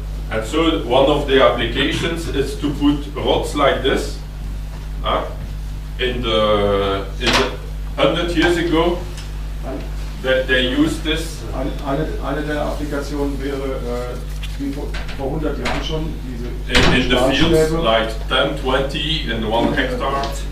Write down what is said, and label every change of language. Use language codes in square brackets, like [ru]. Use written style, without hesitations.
[en] And so one of the applications is to put rods like this. In the 100 years ago, they used this. [de] Eine der Applikationen wäre, wie vor 100 Jahren schon, diese [en] in the fields, like 10, 20 in 1 hectare.